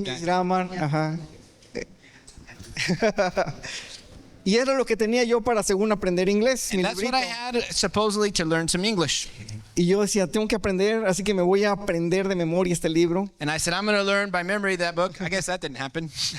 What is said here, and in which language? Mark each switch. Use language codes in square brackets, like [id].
[en] English that. grammar, ajá. [es] Y era lo que tenía yo para según aprender inglés, mi [en] And that's what I [es] librito. [en] had supposedly to learn some English. [es] Y yo decía, tengo que aprender, así que me voy a aprender de memoria este libro. [en] And I said, I'm going to learn by memory that book. I guess that didn't happen.